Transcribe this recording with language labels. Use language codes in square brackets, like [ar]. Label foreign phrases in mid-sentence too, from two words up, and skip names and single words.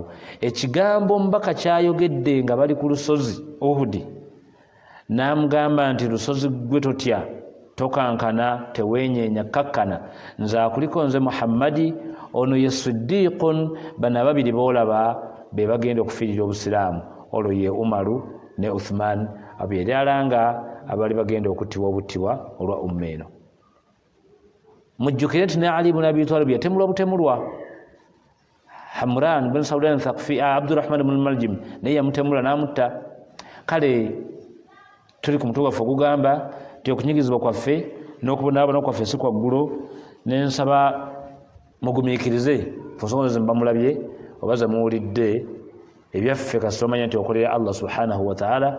[lg] Ekigambo omubaka kyayogedde nga bali ku lusozi Uhudi, n'amugamba nti lusozi gwe totya, tokankana, teweenyeenya, kakkana, nze akuliko nze Muhammadi, ono ye Siddiqun. Bano ababiri boolaba be bagenda okufiirira obusiraamu, olwo ye Umaru ne Uthman, abyerala nga abali bagenda okuttibwa obuttibwa olwa umma eno. Mujjukire nti ne Ali ibn Abi Talib yatemulwa butemulwa. Hamran bin Saudan Thaqafi, Abdurrahman ibn Maljim naye yamutemula n'amutta. Kale tuli ku mutuufu ogugamba nti okunyigizibwa kwaffe n'okubonaabona kwaffe si kwa ggulu. Nensaba mugumiikirize, fosonze mbamulabye obaza muwulidde ebyaffe kasita omanya nti okolera [ar] الله سبحانه وتعالى.